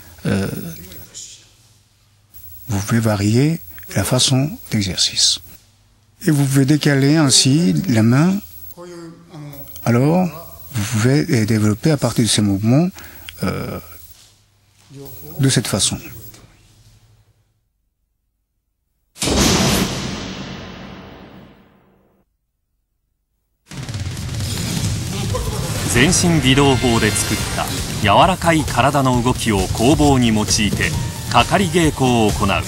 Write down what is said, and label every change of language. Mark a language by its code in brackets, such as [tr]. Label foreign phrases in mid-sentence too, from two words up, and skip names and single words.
[fr] Vous pouvez varier la façon d'exercice. Et vous pouvez décaler ainsi la main. Alors, vous pouvez développer à partir de ces mouvements de cette façon. [ja] 全身微動法で作った柔らかい体の動きを攻防に用いてかかり稽古を行う。